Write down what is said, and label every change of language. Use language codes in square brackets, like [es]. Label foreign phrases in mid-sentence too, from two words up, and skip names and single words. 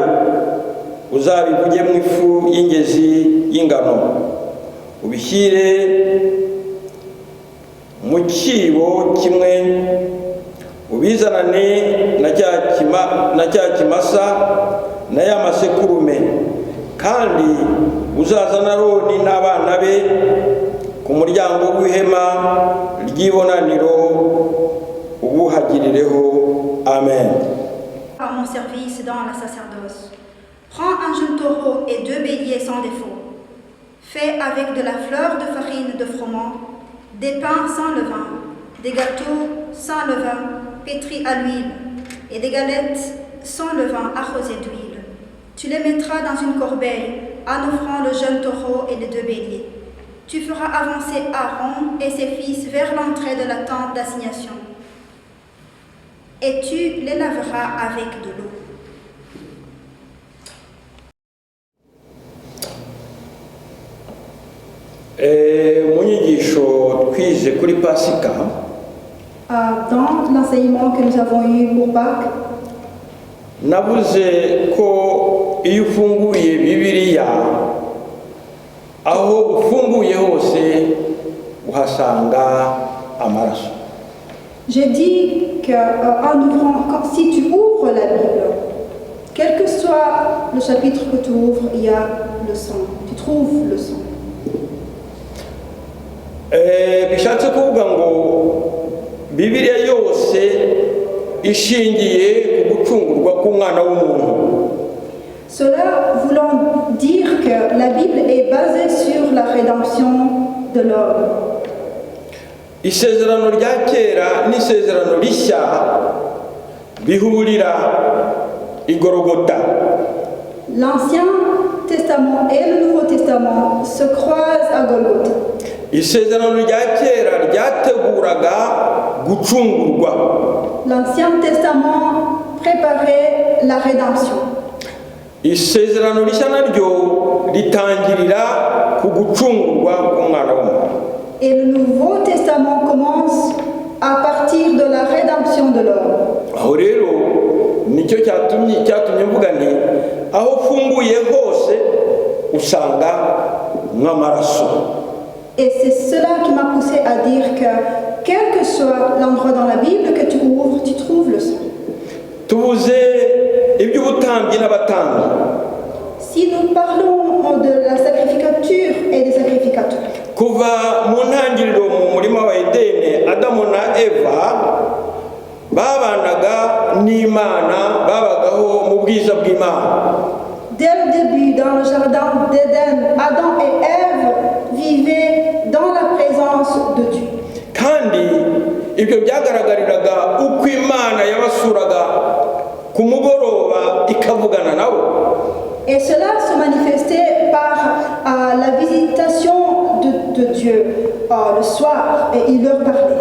[rw] Uzabivuge mu ifu y'ingezi y'ingano, ubishyire mu kibo kimwe, ubizanane na cya kimasa na ya masekurume, kandi uzazana Aroni n'abana be ku muryango w'ihema ry'ibonaniro, ubuhagirireho. Amen. [fr] À mon service dans la sacerdoce. Prends un jeune taureau et 2 béliers sans défaut. Fais avec de la fleur de farine de froment, des pains sans levain, des gâteaux sans levain pétris à l'huile et des galettes sans levain arrosées d'huile. Tu les mettras dans une corbeille en offrant le jeune taureau et les 2 béliers. Tu feras avancer Aaron et ses fils vers l'entrée de la tente d'assignation. Et tu les laveras avec de l'eau. [rw] mu nyigisho twize kuri pasika [fr] Dans l'enseignement que nous avons eu pour Pâques, [rw] navuze ko iyo ufunguye bibiliya aho ufunguye hose uhasanga amaraso. [fr] j'ai dit qu'en ouvrant, si tu ouvres la Bible, quel que soit le chapitre que tu ouvres, il y a le sang. Tu trouves le sang. [rw] Bishatse kuvuga ngo bibiliya yose ishingiye ku gucungurwa k'umwana w'umuntu. [fr] Cela voulant dire que la Bible est basée sur la rédemption de l'homme. [rw] Isezerano rya kera n'isezerano rishya bihurira i Golgotha. [fr] L'Ancien Testament et le Nouveau Testament se croisent à Golgotha. [rw] Isezerano rya kera ryateguraga gucungurwa. [fr] L'Ancien Testament préparait la rédemption. [rw] Isezerano rishya naryo ritangirira ku gucungurwa k'umwana w'umuntu. [fr] Et le Nouveau Testament commence à partir de la rédemption de l'homme. [rw] Aho rero nicyo cyatumye mvuga nti aho ufunguye hose usanga nk'amaraso. [fr] Et c'est cela qui m'a poussé à dire que quel que soit l'endroit dans la Bible que tu ouvres, tu trouves le sang. [rw] Tuvuze iby'ubutambyi n'abatambyi. [fr] Si nous parlons de la sacrificature et des sacrificateurs, [rw] kuva mu ntangiriro mu murima wa Edene, Adamu na Eva babanaga n'Imana, babagaho mu bwiza bw'Imana. [fr] dès le début, dans le jardin d'Éden, Adam et Ève vivaient dans la présence de Dieu. [rw] Kandi ibyo byagaragariraga uko Imana yabasuraga ku mugoroba ikavugana nabo. [fr] Et cela se manifestait par la visitation de Dieu le soir, et il leur parlait.